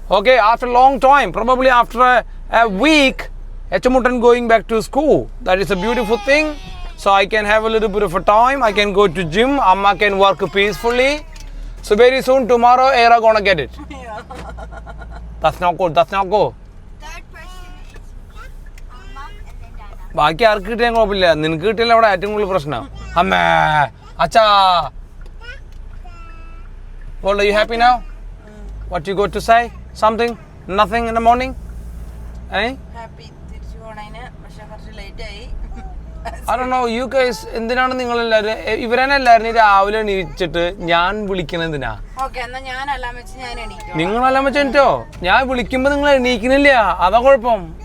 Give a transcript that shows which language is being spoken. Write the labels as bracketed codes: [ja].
[en] Okay, after a long time, probably after a week, Echamutan going back to school. That is a beautiful thing. So I can have a little bit of a time. I can go to gym. Amma can work peacefully. So very soon tomorrow, Era gonna get it. That's not good. That's not good. Third person is mom and then Dana. [ml] ബാക്കി ആർക്ക് കിട്ടിയാൽ കുഴപ്പമില്ല, നിനക്ക് കിട്ടിയാലും അവിടെ ഏറ്റവും കൂടുതൽ പ്രശ്നം. അമ്മേ അച്ഛാ, [en] well, are you happy now? What you got to say? Something? Nothing in the morning? [ml] Happy തിരിച്ചു പോണേന്, പക്ഷെ കുറച്ച് ലേറ്റ് ആയി. [en] I don't know, you guys [ml] എന്തിനാണ് നിങ്ങളെല്ലാവരും ഇവരെന്നെ എല്ലാവരും രാവിലെ എണീച്ചിട്ട് ഞാൻ വിളിക്കണത് എന്തിനാ? ഓക്കെ, എന്നാ ഞാൻ അലാം വെച്ച് ഞാൻ എണീക്കും. നിങ്ങളെല്ലാം വെച്ചോ, ഞാൻ വിളിക്കുമ്പോ നിങ്ങൾ എണീക്കണില്ല, അതാ കുഴപ്പം.